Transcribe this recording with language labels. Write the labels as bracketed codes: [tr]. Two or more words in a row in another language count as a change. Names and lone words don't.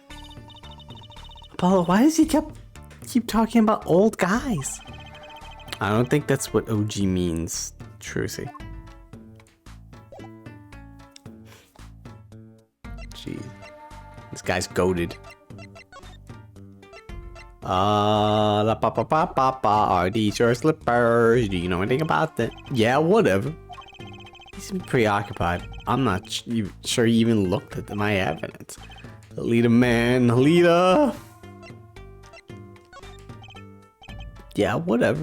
[en] Apollo, why does he keep talking about old guys? I don't think that's what OG means, Trucy. Jeez. This guy's goated. La pa pa pa pa pa. Are these your slippers? Do you know anything about that? Yeah, whatever. He's been preoccupied. I'm not sure he even looked at my evidence. Alita, man, Alita. Yeah, whatever.